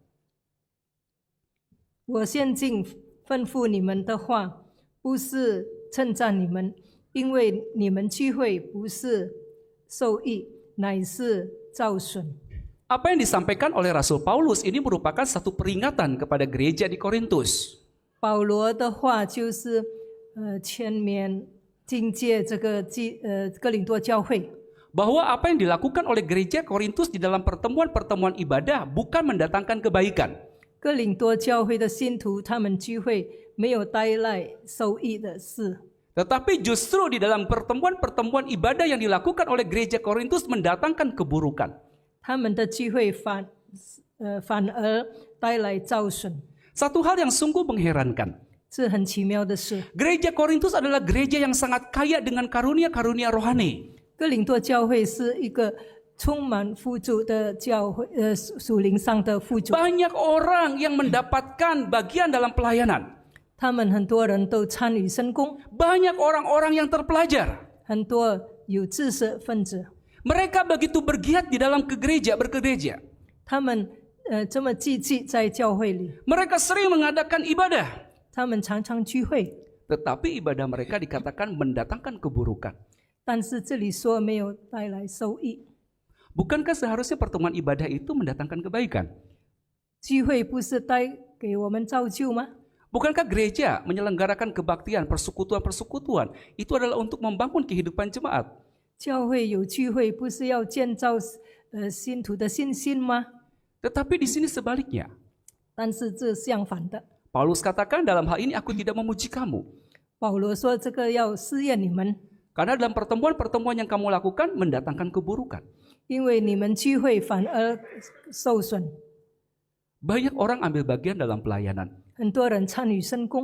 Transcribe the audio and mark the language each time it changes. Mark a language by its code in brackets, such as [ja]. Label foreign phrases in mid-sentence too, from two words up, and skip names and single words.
[zh] 我现今吩咐你们的话，不是称赞你们，因为你们聚会不是受益，乃是造损。 [id] Apa yang disampaikan oleh Rasul Paulus ini merupakan satu peringatan kepada gereja di Korintus. [zh] 保罗的话就是劝勉警戒这个哥林多教会， [id] Bahwa apa yang dilakukan oleh gereja Korintus di dalam pertemuan-pertemuan ibadah bukan mendatangkan kebaikan. [zh] 哥林多教会的信徒他们聚会没有带来受益的事， [id] Tetapi justru di dalam pertemuan-pertemuan ibadah yang dilakukan oleh gereja Korintus mendatangkan keburukan. [zh] 他们的聚会反而带来造损， [id] Satu hal yang sungguh mengherankan. [zh] 是很奇妙的事。 [id] Gereja Korintus adalah gereja yang sangat kaya dengan karunia-karunia rohani. [zh] 哥林多教会是一个充满富足的教会，属灵上的富足。 [id] Banyak orang yang mendapatkan bagian dalam pelayanan. [zh] 他们很多人都参与圣工， [id] Banyak orang-orang yang terpelajar. [zh] 很多有知识分子， [id] Mereka begitu bergiat di dalam bergereja. [zh] 他们这么积极在教会里， [id] Mereka sering mengadakan ibadah. [zh] 他们常常聚会， [id] Tetapi ibadah mereka dikatakan mendatangkan keburukan. [zh] 但是这里说没有带来收益。 [id] Bukankah seharusnya pertemuan ibadah itu mendatangkan kebaikan? [zh] 聚会不是带给我们造就吗？ [id] Bukankah gereja menyelenggarakan kebaktian, persekutuan-persekutuan itu adalah untuk membangun kehidupan jemaat? [zh] 教会有聚会不是要建造信徒的信心吗？ [id] Tetapi di sini sebaliknya. [zh] 但是这相反的。 [id] Paulus katakan dalam hal ini aku tidak memuji kamu. [zh] 保罗说这个要试验你们， [id] Karena dalam pertemuan-pertemuan yang kamu lakukan mendatangkan keburukan. [zh] 因为你们聚会反而受损， [id] Banyak orang ambil bagian dalam pelayanan. [zh] 很多人参与圣工，